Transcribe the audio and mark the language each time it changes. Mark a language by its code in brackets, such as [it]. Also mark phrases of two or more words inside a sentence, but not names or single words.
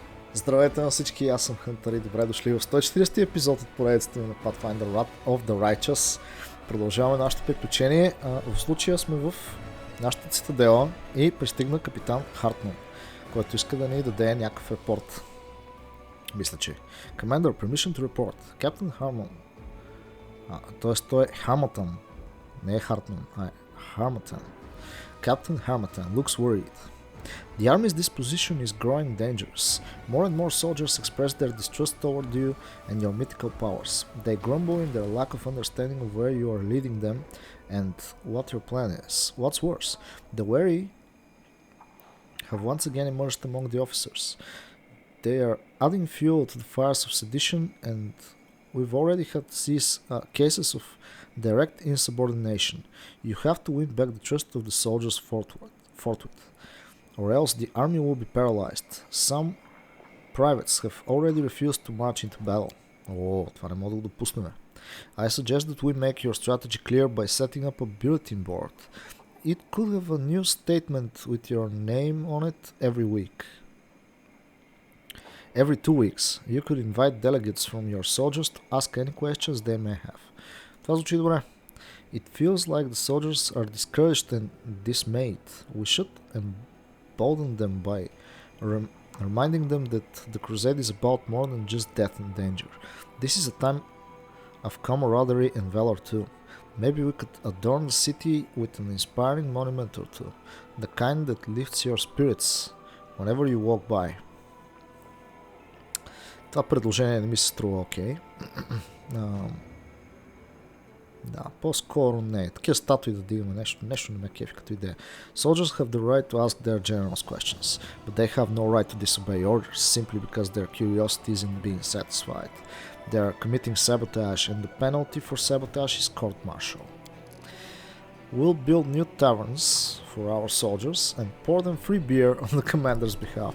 [bg] Здравейте на всички, аз съм Хънтър и добре дошли в 140 епизод от поредицата на Pathfinder of the Righteous. Продължаваме нашето приключение. В случая сме в нашата цитадела и пристигна капитан Хартман, който иска да ни даде някакъв репорт. Мисля, че [en] Commander, permission to report. Captain Harmon. [bg] Т.е. той е Хаматън. Не е Хартман, а е Хаматън. [en] Captain Hamilton looks worried. The army's disposition is growing dangerous. More and more soldiers express their distrust toward you and your mythical powers. They grumble in their lack of understanding of where you are leading them and what your plan is. What's worse, the wary have once again emerged among the officers. They are adding fuel to the fires of sedition, and we've already had cases of direct insubordination. You have to win back the trust of the soldiers forthwith, or else the army will be paralyzed. Some privates have already refused to march into battle. [bg] Това не мога да го допуснем. [en] I suggest that we make your strategy clear by setting up a bulletin board. It could have a new statement with your name on it every week. Every 2 weeks, you could invite delegates from your soldiers to ask any questions they may have. [bg] Това звучи добре. [en] It feels like the soldiers are discouraged and dismayed. We should embolden them by reminding them that the crusade is about more than just death and danger. This is a time of camaraderie and valor too. Maybe we could adorn the city with an inspiring monument or two, the kind that lifts your spirits whenever you walk by. [bg] Това предложение не ми се струва окей. Да, по-скоро не. Такива статуи да дигаме нещо не ме кефи като идея. [en] Soldiers have the right to ask their generals questions, but they have no right to disobey orders simply because their curiosity isn't being satisfied. They are committing sabotage, and the penalty for sabotage is court-martial. We'll build new taverns for our soldiers and pour them free beer on the commander's behalf.